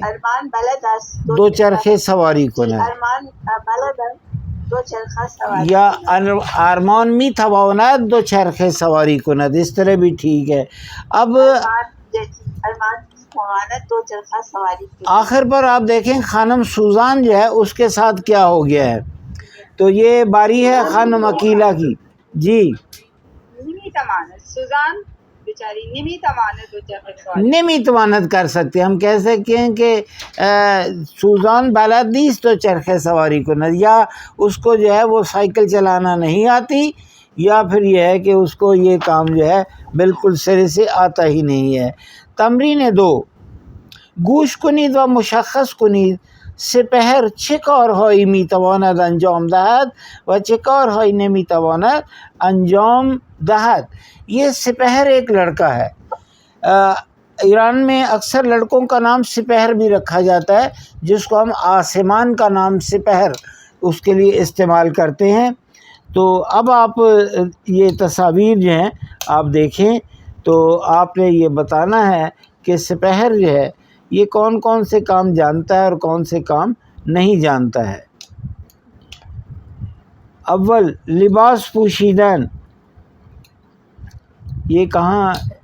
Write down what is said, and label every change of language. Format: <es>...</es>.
<fa>ارمان بلد است دو چرخے سواری کند. ارمان بلد است دو چرخه سواری یا کند. ارمان می تواند دو چرخے سواری کند،</fa> <ur>اس طرح بھی ٹھیک ہے. اب</ur> <fa>ارمان میتواند دو چرخه سواری کند.</fa> <ur>آخر پر آپ دیکھیں خانم سوزان جو ہے اس کے ساتھ کیا ہو گیا ہے. تو یہ باری ہے خانم عقیلہ کی. جی</ur> <fa>نمیتواند، سوزان بیچاری نمیتواند دو چرخه سواری.</fa> <ur>نمیتواند کر سکتے، ہم کہہ سکتے ہیں کہ</ur> <fa>سوزان بلد نیست تو چرخے سواری کند،</fa> <ur>یا اس کو جو ہے وہ سائیکل چلانا نہیں آتی، یا پھر یہ ہے کہ اس کو یہ کام جو ہے بالکل سرے سے آتا ہی نہیں ہے.</ur> <fa>تمرین 2، گوش کنید و مشخص کنید سپهر چه کارهایی میتواند انجام دهد و چه کارهایی نمیتواند انجام دهد.</fa> <ur>یہ سپهر ایک لڑکا ہے. ایران میں اکثر لڑکوں کا نام سپہر بھی رکھا جاتا ہے، جس کو ہم آسمان کا نام سپہر اس کے لیے استعمال کرتے ہیں۔ تو اب آپ یہ تصاویر جو ہیں آپ دیکھیں تو آپ نے یہ بتانا ہے کہ سپہر جو ہے یہ کون کون سے کام جانتا ہے اور کون سے کام نہیں جانتا ہے۔</ur> <fa>اول لباس پوشیدن،</fa> <ur>یہ کہاں</ur>